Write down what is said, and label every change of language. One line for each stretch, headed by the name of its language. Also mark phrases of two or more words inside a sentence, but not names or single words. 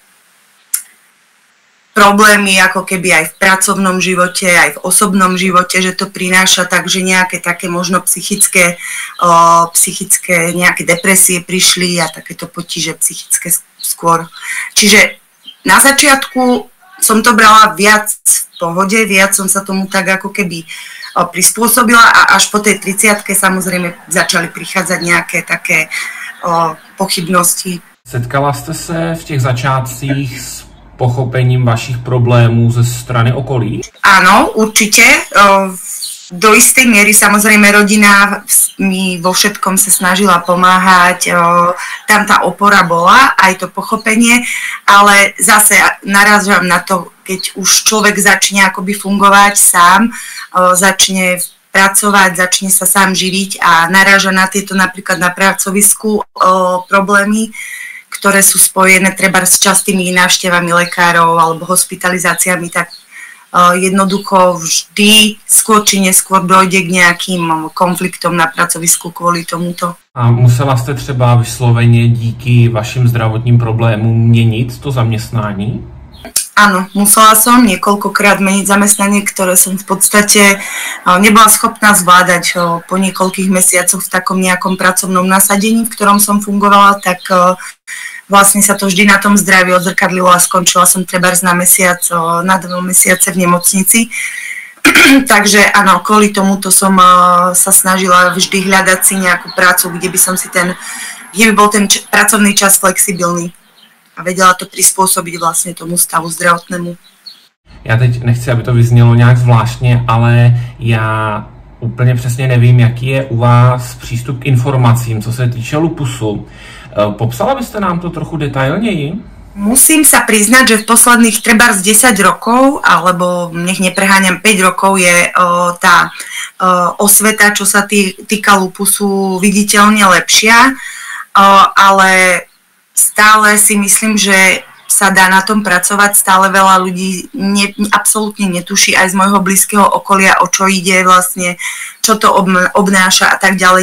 Slovak: problémy ako keby aj v pracovnom živote, aj v osobnom živote, že to prináša takže nejaké také možno psychické nejaké depresie prišli a takéto potíže psychické skôr. Čiže na začiatku som to brala viac v pohode, viac som sa tomu tak ako keby prispôsobila a až po tej 30-ke samozrejme začali prichádzať nejaké také pochybnosti.
Czech: Setkala jste se v těch začátcích s pochopením vašich problémů ze strany okolí?
Slovak: Áno, určite. Do istej miery samozrejme rodina mi vo všetkom sa snažila pomáhať, tam tá opora bola, aj to pochopenie, ale zase narážam na to, keď už človek začne akoby fungovať sám, začne pracovať, začne sa sám živiť a naráža na tieto napríklad na pracovisku problémy, ktoré sú spojené treba s častými návštevami lekárov alebo hospitalizáciami, tak jednoducho vždy skôr či neskôr dojde k nejakým konfliktom na pracovisku kvôli tomuto.
Czech: A musela jste třeba vysloveně díky vašim zdravotním problémům měnit to zaměstnání?
Slovak: Áno, musela som niekoľkokrát meniť zamestnanie, ktoré som v podstate nebola schopná zvládať po niekoľkých mesiacoch v takom nejakom pracovnom nasadení, v ktorom som fungovala, tak vlastne sa to vždy na tom zdraví odzrkadlilo a skončila som trebárs na mesiac, na 2 mesiace v nemocnici. Takže áno, kvôli tomuto som sa snažila vždy hľadať si nejakú prácu, kde by bol ten pracovný čas flexibilný a vedela to prispôsobiť vlastne tomu stavu zdravotnému.
Czech: Já teď nechci, aby to vyznělo nějak zvláštně, ale já úplně přesně nevím, jaký je u vás přístup k informacím, co se týče lupusu. Popsala byste nám to trochu detailněji?
Slovak: Musím sa priznať, že v posledných trebárs 10 rokov, alebo nech nepreháňam 5 rokov, je tá osveta, čo sa týka lupusu, viditeľne lepšia, ale stále si myslím, že sa dá na tom pracovať, stále veľa ľudí absolútne netuší aj z môjho blízkeho okolia, o čo ide vlastne, čo to obnáša a tak ďalej.